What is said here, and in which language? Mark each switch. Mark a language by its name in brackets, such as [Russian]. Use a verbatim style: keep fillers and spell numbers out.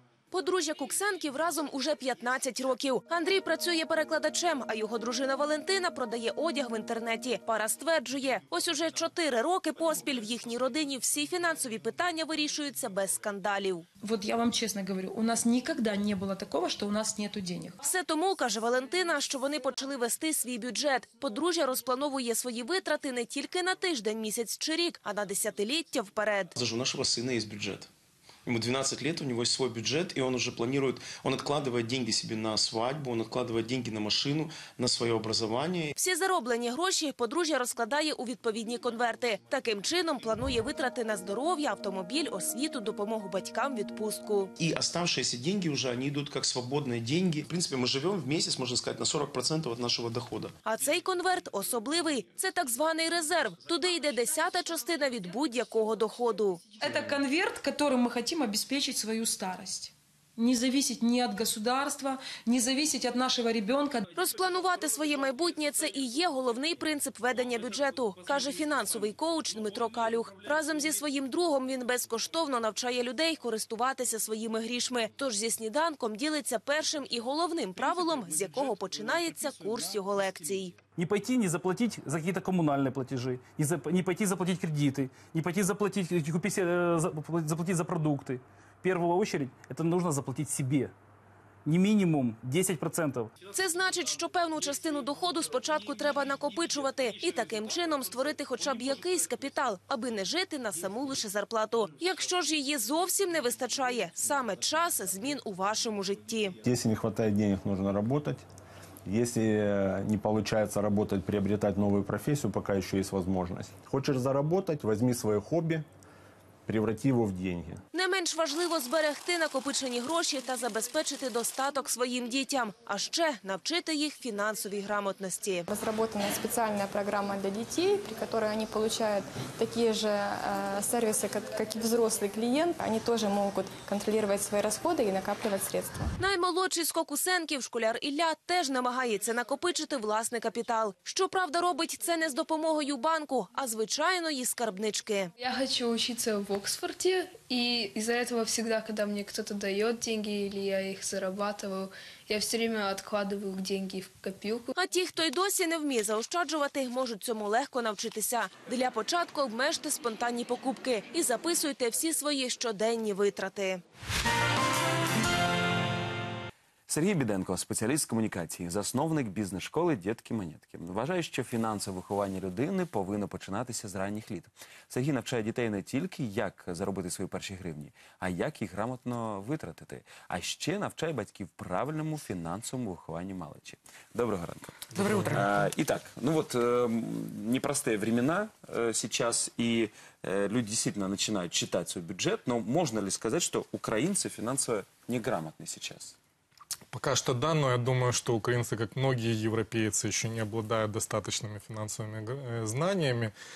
[Ukrainian] Подружжя Куксенків разом уже п'ятнадцять років. Андрій працює перекладачем, а його дружина Валентина продає одяг в інтернеті. Пара стверджує, ось уже чотири роки поспіль в їхній родині всі фінансові питання вирішуються без скандалів. [Russian] Вот я вам честно говорю, у нас никогда не было такого, что у нас нету денег. [Ukrainian] Все тому, каже Валентина, що вони почали вести свій бюджет. Подружжя розплановує свої витрати не тільки на тиждень, місяць чи рік, а на десятиліття вперед. [Russian] Даже у нашего сына есть бюджет. Ему двенадцать лет, у него есть свой бюджет, и он уже планирует, он откладывает деньги себе на свадьбу, он откладывает деньги на машину, на свое образование. [Ukrainian] Всі зароблені гроші подружжя розкладає у відповідні конверти. Таким чином планує витрати на здоров'я, автомобіль, освіту, допомогу батькам, відпустку. [Russian] И оставшиеся деньги уже, они идут как свободные деньги. В принципе, мы живем в месяц, можно сказать, на сорок процентов от нашего дохода. [Ukrainian] А цей конверт особливий. Це так званий резерв. Туди йде десята частина від будь-якого доходу. [Russian] Это конверт, который мы хотим обеспечить свою старость. Не зависеть ні від государства, не зависеть від нашого ребенка. [Ukrainian] Розпланувати своє майбутнє – це і є головний принцип ведення бюджету, каже фінансовий коуч Дмитро Калюх. Разом зі своїм другом він безкоштовно навчає людей користуватися своїми грішми. Тож зі сніданком ділиться першим і головним правилом, з якого починається курс його лекцій. [Russian] Не пойти не заплатить за какие-то коммунальные платежи, не, за, не пойти заплатить кредиты, не пойти заплатить, купить, заплатить за продукты. В первую очередь, это нужно заплатить себе. [Ukrainian] Не мінімум десять відсотків. Це значить, що певну частину доходу спочатку треба накопичувати і таким чином створити хоча б якийсь капітал, аби не жити на саму лише зарплату. Якщо ж її зовсім не вистачає, саме час змін у вашому житті. Якщо не вистачає грошей, потрібно працювати. [Russian] Если не получается работать, приобретать новую профессию, пока еще есть возможность. Хочешь заработать, возьми свое хобби, преврати его в деньги. [Ukrainian] Не менш важливо зберегти накопичені гроші та забезпечити достаток своїм дітям, а ще навчити їх фінансовій грамотності. Розроблена спеціальна програма для дітей, при якій вони отримують такі ж сервіси, як і дорослі клієнти. Вони теж можуть контролювати свої розходи і накоплювати [Russian] средства. [Ukrainian] Наймолодший з Кокусенків, школяр Ілля, теж намагається накопичити власний капітал. Щоправда, робить це не з допомогою банку, а звичайної скарбнички. Я хочу вчитися в Оксфорді. [Russian] И из-за этого всегда, когда мне кто-то дает деньги или я их зарабатываю, я все время откладываю деньги в копилку. [Ukrainian] А ті, хто й досі не вміє заощаджувати, можуть цьому легко навчитися. Для початку обмежте спонтанні покупки і записуйте всі свої щоденні витрати. Сергій Біденко, спеціаліст з комунікації, засновник бізнес-школи «Дєтки-манєтки». Вважає, що фінансове виховання людини повинно починатися з ранніх літ. Сергій навчає дітей не тільки, як заробити свої перші гривні, а як їх грамотно витратити. А ще навчає батьків правильному фінансовому вихованню малечі. Доброго ранку. [Russian] Доброе утро. А, итак, ну вот, э, непростые времена э, сейчас, и э, люди действительно начинают считать свой бюджет, но можно ли сказать, что украинцы финансово неграмотны сейчас? Пока что да, но я думаю, что украинцы, как многие европейцы, еще не обладают достаточными финансовыми знаниями.